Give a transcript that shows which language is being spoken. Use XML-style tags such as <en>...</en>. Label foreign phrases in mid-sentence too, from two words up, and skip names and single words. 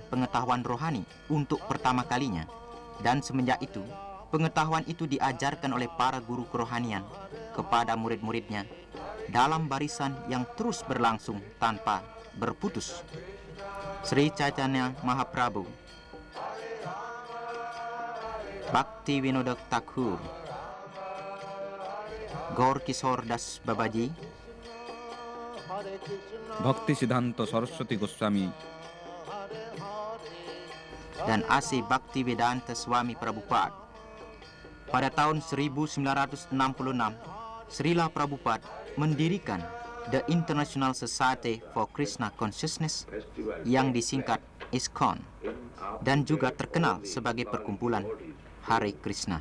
<id>pengetahuan rohani untuk pertama kalinya, dan semenjak itu pengetahuan itu diajarkan oleh para guru kerohanian kepada murid-muridnya dalam barisan yang terus berlangsung tanpa berputus. Sri Chaitanya Mahaprabhu, Bhakti Vinoda Thakur, Gaur Kishore Das Babaji, Bhakti Siddhanta Saraswati Goswami, dan A.C. Bhaktivedanta Swami Prabhupada. Pada tahun 1966, Srila Prabhupada mendirikan The International Society for Krishna Consciousness yang disingkat ISKCON dan juga terkenal sebagai perkumpulan Hare Krishna.</id>